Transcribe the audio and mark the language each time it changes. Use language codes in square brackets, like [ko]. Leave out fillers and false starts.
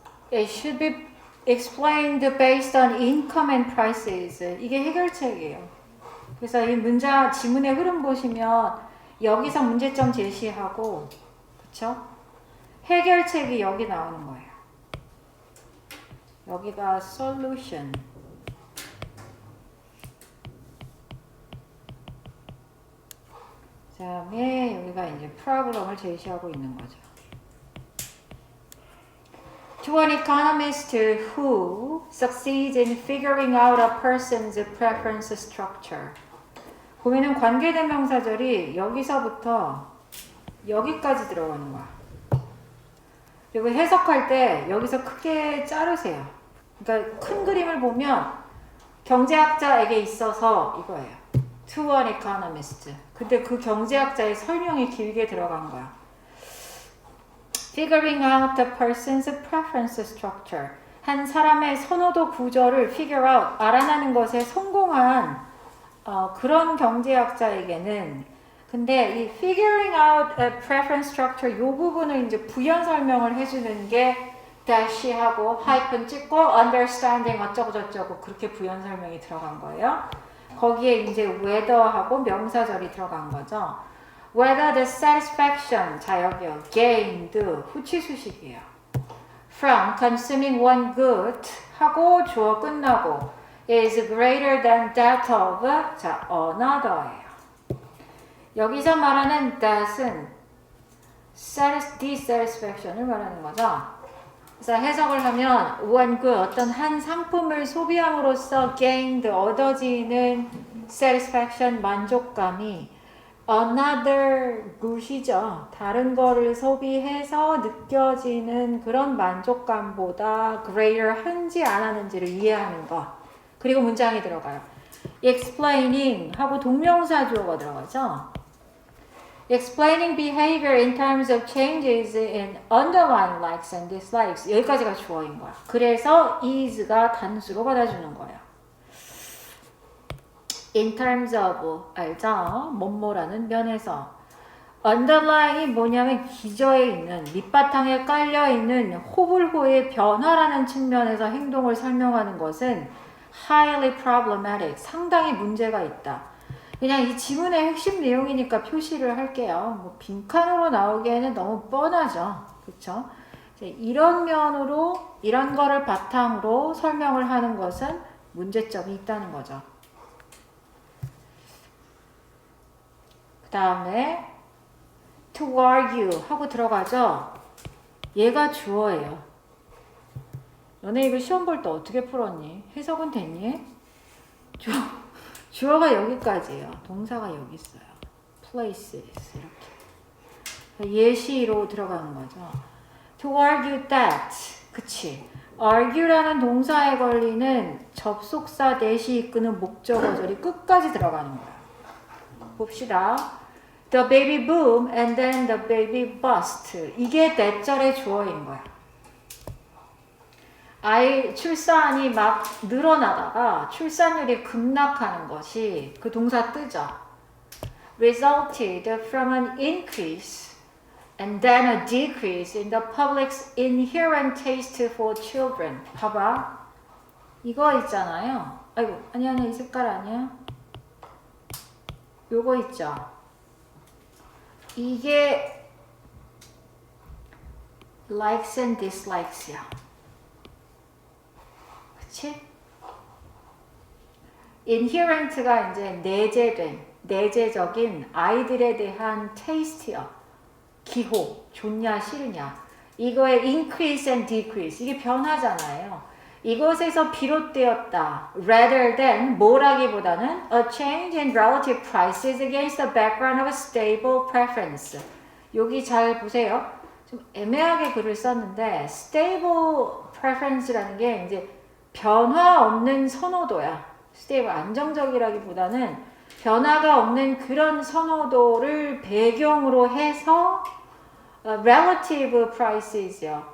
[en] It should be explained based on income and prices. [ko] 이게 해결책이에요. 그래서 이 문장 지문의 흐름 보시면 여기서 문제점 제시하고, 그쵸? 해결책이 여기 나오는 거예요. 여기가 solution. 그 다음에 여기가 이제 problem을 제시하고 있는 거죠. [en] To an economist who succeeds in figuring out a person's preference structure. [ko] 보면은 관계대명사절이 여기서부터 여기까지 들어가는 거야. 그리고 해석할 때 여기서 크게 자르세요. 그러니까 큰 그림을 보면 경제학자에게 있어서 이거예요. [en] To an economist. [ko] 근데 그 경제학자의 설명이 길게 들어간 거야. [en] Figuring out the person's preference structure. [ko] 한 사람의 선호도 구조를 figure out, 알아내는 것에 성공한 그런 경제학자에게는 근데 이 [en] figuring out a preference structure [ko] 요 부분을 이제 부연 설명을 해주는 게 dash하고 하이픈 찍고 understanding 어쩌고 저쩌고 그렇게 부연 설명이 들어간 거예요. 거기에 이제 whether하고 명사절이 들어간 거죠. [en] Whether the satisfaction, [ko] 자 여기요, [en] gained, [ko] 후치수식이에요. [en] From consuming one good [ko] 하고 주어 끝나고 [en] is greater than that of, 자 another예요. [ko] 여기서 말하는 that은 dissatisfaction을 말하는 거죠. 그래서 해석을 하면 one good, 어떤 한 상품을 소비함으로써 gained, 얻어지는 satisfaction, 만족감이 another good이죠. 다른 거를 소비해서 느껴지는 그런 만족감보다 greater 한지 안 하는지를 이해하는 것. 그리고 문장이 들어가요. explaining 하고 동명사 주어가 들어가죠. [en] explaining behavior in terms of changes in underlying likes and dislikes. [ko] 여기까지가 주어인 거야. 그래서 is가 단수로 받아주는 거야. [en] in terms of, 알죠? [ko] 뭐뭐라는 면에서. underlying이 뭐냐면 기저에 있는, 밑바탕에 깔려있는 호불호의 변화라는 측면에서 행동을 설명하는 것은 [en] highly problematic, [ko] 상당히 문제가 있다. 그냥 이 지문의 핵심 내용이니까 표시를 할게요. 뭐 빈칸으로 나오기에는 너무 뻔하죠. 그쵸? 이런 면으로, 이런 거를 바탕으로 설명을 하는 것은 문제점이 있다는 거죠. 그 다음에 to argue 하고 들어가죠. 얘가 주어예요. 너네 이거 시험 볼 때 어떻게 풀었니? 해석은 됐니? 주어가 여기까지예요. 동사가 여기 있어요. places 이렇게. 예시로 들어가는 거죠. [en] to argue that, 그치? [ko] argue라는 동사에 걸리는 접속사 대시 이끄는 목적어절이 끝까지 들어가는 거야. [en] 봅시다. The baby boom and then the baby bust. [ko] 이게 대절의 주어인 거야. 아이 출산이 막 늘어나다가 출산율이 급락하는 것이 그 동사 뜨죠. [en] resulted from an increase and then a decrease in the public's inherent taste for children. [ko] 봐봐. 이거 있잖아요. 아이고, 아니야, 이 색깔 아니야. 요거 있죠. 이게 likes and dislikes야. 그치? inherent가 이제 내재적인 아이들에 대한 taste요. 기호, 좋냐 싫으냐. 이거의 increase and decrease, 이게 변하잖아요. 이것에서 비롯되었다. [en] rather than, 뭐라기보다는 a change in relative prices against the background of a stable preference. [ko] 여기 잘 보세요. 좀 애매하게 글을 썼는데 stable preference라는 게 이제 변화 없는 선호도야. stable, 안정적이라기보다는 변화가 없는 그런 선호도를 배경으로 해서 relative prices요.